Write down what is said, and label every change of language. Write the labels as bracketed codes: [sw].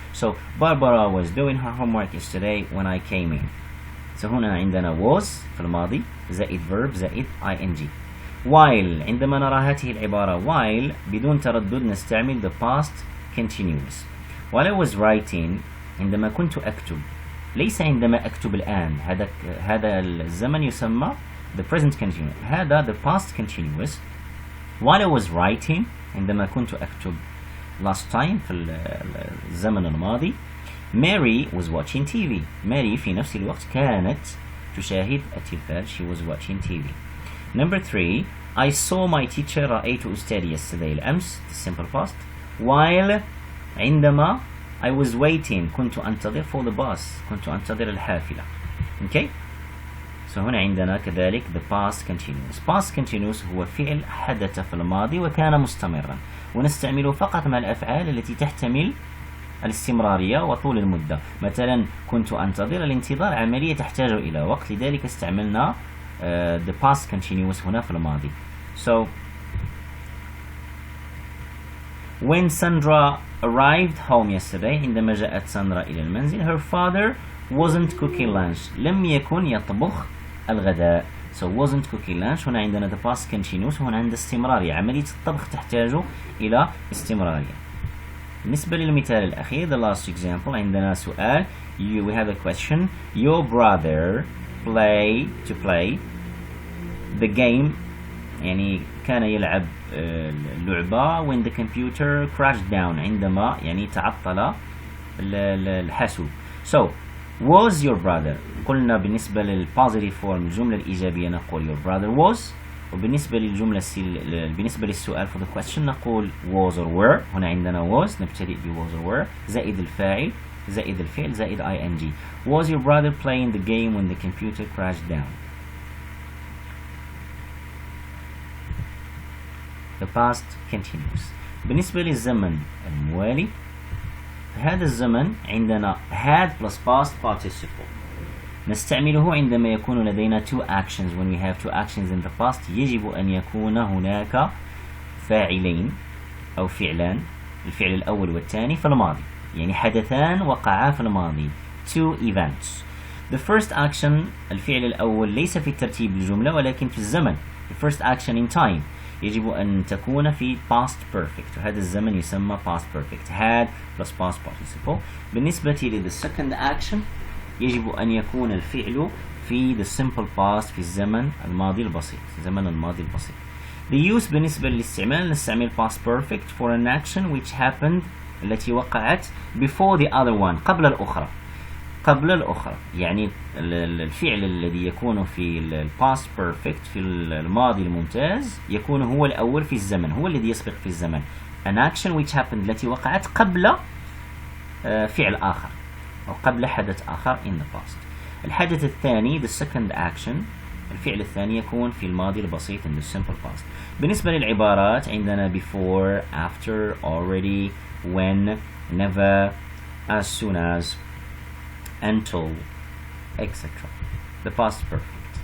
[en] So Barbara was doing her homework yesterday when I came in. [ar] So هنا عندنا was في الماضي زائد verb زائد ing. while عندما نرى هذه العبارة while بدون تردد نستعمل [en] the past continuous. while I was writing [ar] عندما كنت أكتب ليس عندما أكتب الآن. هذا الزمن يسمى [en] the present continuous. هذا the past continuous. while I was writing [ar] عندما كنت أكتب [en] last time [ar] في الزمن الماضي. [en] Mary was watching TV. [ar] Mary في نفس الوقت كانت تشاهد التلفاز. [en] She was watching TV. Number 3 I saw my teacher [ar] رأيت أستاذي [en] yesterday الأمس the simple past. while [ar] عندما [en] I was waiting [ar] كنت أنتظر [en] for the bus [ar] كنت أنتظر الحافلة. [en] Okay. So [ar] هنا عندنا كذلك [en] the past continuous. [ar] past continuous هو فعل حدث في الماضي وكان مستمرا ونستعمله فقط مع الأفعال التي تحتمل الاستمرارية وطول المدة. مثلا كنت أنتظر. الانتظار عملية تحتاج إلى وقت لذلك استعملنا the past continuous هنا في الماضي. [en] So when Sandra arrived home yesterday [ar] عندما جاءت ساندرا إلى المنزل [en] her father wasn't cooking lunch [ar] لم يكن يطبخ الغداء. [en] So wasn't cooking lunch [ar] هنا عندنا [en] the past continuous [ar] هنا عند استمرارية. عملية الطبخ تحتاج إلى استمرارية. بالنسبة للمثال الأخير [en] the last example [ar] عندنا سؤال [en] we have a question. Your brother play the game [ar] يعني كان يلعب اللعبة [en] when the computer crashed down [ar] عندما يعني تعطل الحاسوب. [en] So was your brother قلنا بالنسبة للpositive form [ar] الجملة الإيجابية نقول [en] your brother was. [ar] وبالنسبة للجملة بالنسبة للسؤال [en] for the question [ar] نقول [en] was or were. [ar] هنا عندنا was نبتدئ ب [en] was or were [ar] زائد الفاعل زائد الفعل زائد ing. [en] Was your brother playing the game when the computer crashed down? The past continuous. [ar] بالنسبة للزمن الموالي هذا الزمن عندنا [en] had plus past participle [ar] نستعمله عندما يكون لدينا [en] two actions. When we have two actions in the past [ar] يجب أن يكون هناك فاعلين أو فعلان الفعل الأول والثاني في الماضي يعني حدثان وقعا في الماضي [en] two events. The first action [ar] الفعل الأول ليس في ترتيب الجملة ولكن في الزمن. [en] The first action in time [ar] يجب أن تكون في [en] past perfect، [ar] وهذا الزمن يسمى past perfect. [en] had plus past participle. [ar] بالنسبة لل second action يجب أن يكون الفعل في [en] the simple past [ar] في الزمن الماضي البسيط، زمن الماضي البسيط. [en] The use [ar] بالنسبة للاستعمال نستعمل [en] past perfect for an action which happened [ar] التي وقعت [en] before the other one [ar] قبل الأخرى. قبل الأخرى يعني الفعل الذي يكون في ال past perfect في الماضي الممتاز يكون هو الأول في الزمن، هو الذي يسبق في الزمن. [en] an action which happened [ar] التي وقعت قبل فعل آخر أو قبل حدث آخر [en] in the past. [ar] الحدث الثاني [en] the second action، [ar] الفعل الثاني يكون في الماضي البسيط [en] in the simple past. [ar] بالنسبة للعبارات عندنا [en] before, after, already, when, never, as soon as, until, etc. the past perfect.